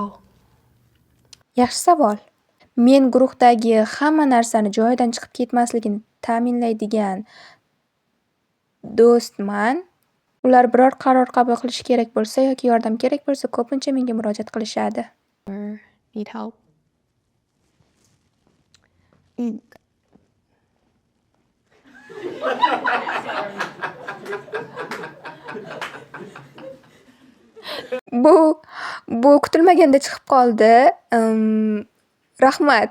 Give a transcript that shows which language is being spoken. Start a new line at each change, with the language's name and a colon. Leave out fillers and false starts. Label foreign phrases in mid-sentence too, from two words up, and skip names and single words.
Uzbek: Yaxshi savol. Men guruhdagi hamma narsani joyidan chiqib ketmasligini ta'minlaydigan do'stman. Ular biror qaror qabul qilish kerak bo'lsa yoki yordam kerak bo'lsa, ko'pincha menga murojaat qilishadi.
English: Or need help.
Uzbek: Bu kutilmaganda chiqib qoldi. Rahmat.